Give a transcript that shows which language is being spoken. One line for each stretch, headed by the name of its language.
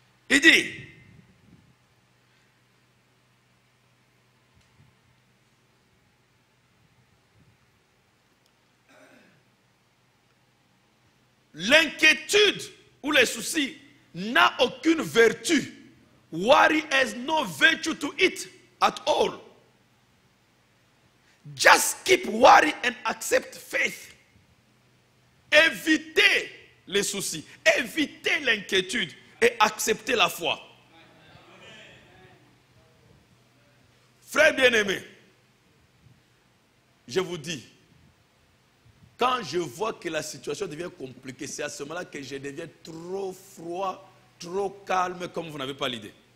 French: Il dit, l'inquiétude ou les soucis n'a aucune vertu.
English: Worry has no virtue to it at all. Just keep worry and accept faith.
French: Évitez les soucis, évitez l'inquiétude et acceptez la foi. Frères bien-aimés, je vous dis, quand je vois que la situation devient compliquée, c'est à ce moment-là que je deviens trop froid, trop calme, comme vous n'avez pas l'idée.